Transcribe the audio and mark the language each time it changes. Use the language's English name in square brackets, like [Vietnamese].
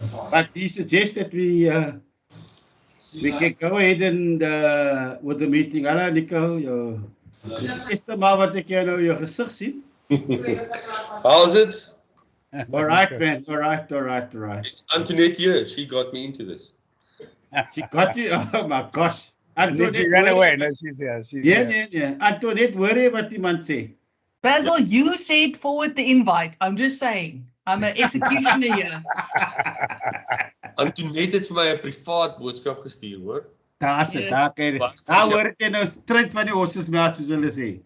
[English] But he suggests that we can go ahead and with the meeting. [Afrikaans] Hallo Nico, dis die eerste maal wat ek jou nou jou gesig sien. [English] How's it? All right, man. All right. It's Antoinette here. She got me into this. She got you. Oh my gosh. And then she ran away. No, she's here. She's here. [Afrikaans] Yeah. Antoinette, worry wat iemand sê. [English] Basil, you said forward the invite. I'm just saying. I'm an executioner here. [Afrikaans] Antoinette het vir my 'n privaat boodskap gestuur, hoor. Daar's dit. Daar kyk. Daar hoor ek nou stryd van die hossesmeld soos hulle sê.